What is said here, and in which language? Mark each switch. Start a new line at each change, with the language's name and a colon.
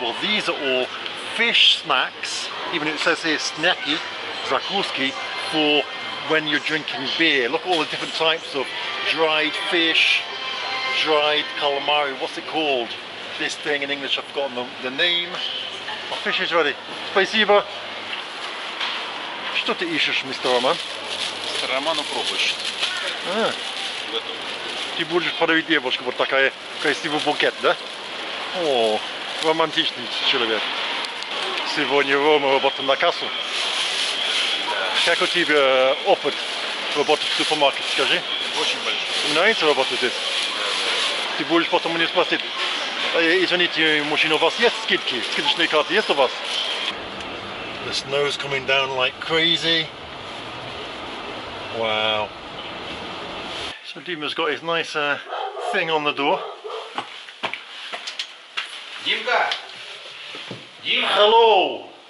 English: Well, these are all fish snacks. Even if it says here snacky, zakuski, for when you're drinking beer. Look at all the different types of dried fish, dried calamari. What's it called? This thing in English, I've forgotten the name. My fish is ready.
Russian: Спасибо. Что ты ищешь, мистер Роман? Мистер Роман пробуешь. Ты будешь подарить девушке вот такая красивый букет, да? О, романтичный человек. Сегодня Рома работает на кассу. Как у тебя опыт работать в супермаркете, скажи? Очень большой. Тебе нравится работать здесь? Ты будешь потом мне спросить, извините, мужчина, у вас есть скидки? Скидочные карты есть у вас?
English: The snow's coming down like crazy. Wow. So Dima's got his nice thing on the door.
Russian: Димка! Дима!
English: Hello!